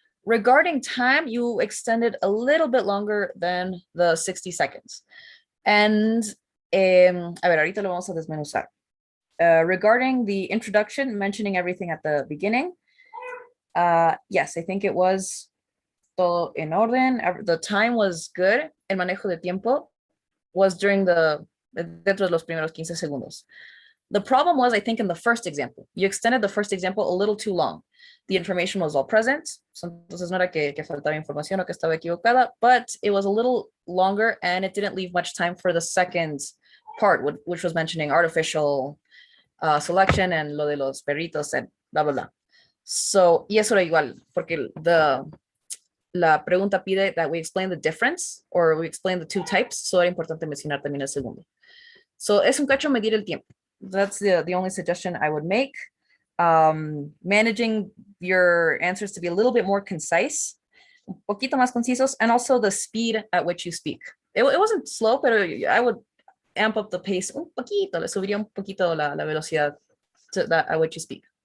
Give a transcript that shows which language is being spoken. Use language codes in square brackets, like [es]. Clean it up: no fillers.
[en] Regarding time, you extended a little bit longer than the 60 seconds. [es] And, a ver, ahorita lo vamos a desmenuzar. [en] Regarding the introduction, mentioning everything at the beginning, yes, I think it was [es] todo en orden. [en] The time was good. [es] El manejo de tiempo was dentro de los primeros 15 segundos. [en] The problem was, I think, in the first example. You extended the first example a little too long. The information was all present. So, [es] entonces no era que faltaba información o que estaba equivocada, [en] but it was a little longer and it didn't leave much time for the second part, which was mentioning artificial selection and [es] lo de los perritos [en] and blah, blah, blah. So, [es] y eso era igual, porque la pregunta pide [en] that we explain the difference or we explain the two types. [es] So era importante mencionar también el segundo. So es un cacho medir el tiempo. [en] That's the only suggestion I would make. managing your answers to be a little bit more concise, [es] un poquito más concisos, [en] and also the speed at which you speak. It wasn't slow, pero I would amp up the pace un poquito, [es] le subiría un poquito la velocidad [en] to that at which you speak.